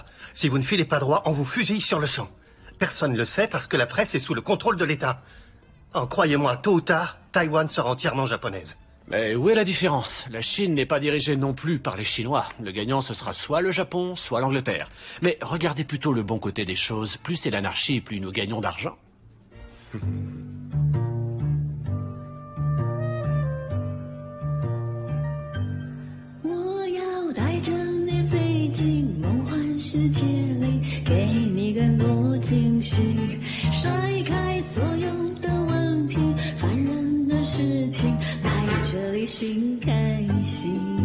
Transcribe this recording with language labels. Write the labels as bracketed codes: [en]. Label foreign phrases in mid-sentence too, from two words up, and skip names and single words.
[fr] Si vous ne filez pas droit, on vous fusille sur le champ. Personne ne le sait parce que la presse est sous le contrôle de l'État. Oh, croyez-moi, tôt ou tard, Taïwan sera entièrement japonaise. Mais où est la différence? La Chine n'est pas dirigée non plus par les Chinois. Le gagnant, ce sera soit le Japon, soit l'Angleterre. Mais regardez plutôt le bon côté des choses. Plus c'est l'anarchie, plus nous gagnons d'argent. [zh] 我要带着你飞进梦幻世界里，给你更多惊喜，甩开所有的问题，烦人的事情，来这里寻开心。